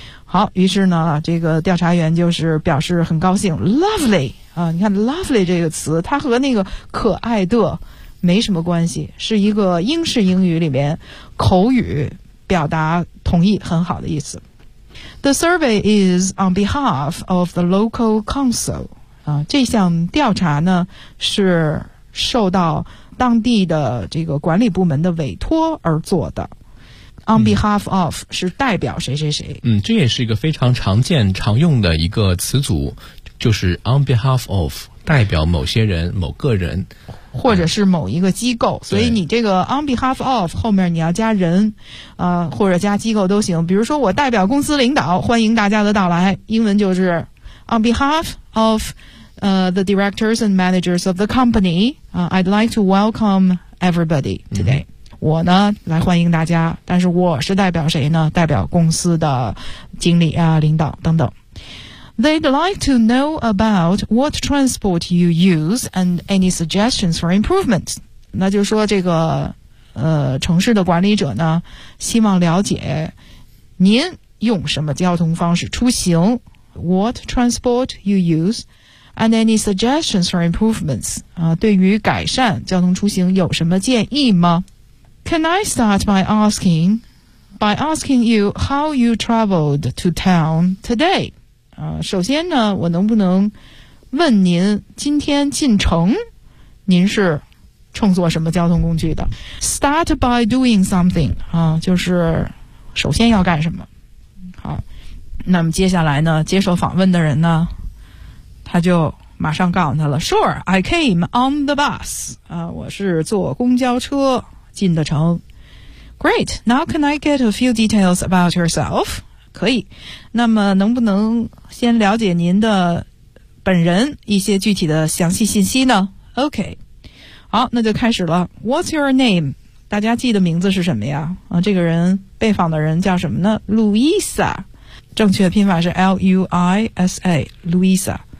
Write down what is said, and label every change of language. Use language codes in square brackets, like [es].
[zh] 好，于是呢，这个调查员就是表示很高兴 ，lovely 啊，你看 lovely 这个词，它和那个可爱的没什么关系，是一个英式英语里面口语表达同意很好的意思。 [en] The survey is on behalf of the local council. [zh] 这项调查呢是受到当地的这个管理部门的委托而做的。 On behalf of 是代表谁谁谁。嗯，这也是一个非常常见常用的一个词组，就是 on behalf of 代表某些人某个人。或者是某一个机构，所以你这个 on behalf of 后面你要加人，或者加机构都行。比如说我代表公司领导欢迎大家的到来，英文就是 [en] on behalf of the directors and managers of the company, I'd like to welcome everybody today.、 [zh] 嗯、我呢来欢迎大家，但是我是代表谁呢？代表公司的经理啊、领导等等。 [en] They'd like to know about what transport you use and any suggestions for improvement. [zh] 那就是说这个城市的管理者呢希望了解您用什么交通方式出行， [en] what transport you use and any suggestions for improvements. [zh] 对于改善交通出行有什么建议吗？ [en] Can I start by asking by asking you how you traveled to town today. [zh] 首先呢，我能不能问您今天进城，您是乘坐什么交通工具的 ？ [en] Start by doing something. [zh] 就是首先要干什么。好，那么接下来呢，接受访问的人呢，他就马上告诉他了 ， [en] Sure, I came on the bus. [zh] 我是坐公交车进的城。 [en] Great, now can I get a few details about yourself? [zh] 可以，那么能不能先了解您的本人一些具体的详细信息呢 ？OK, 好，那就开始了。 [en] What's your name? [zh] 大家记得名字是什么呀？这个人被访的人叫什么呢 ？Luisa， 正确拼法是 L-U-I-S-A, Luisa。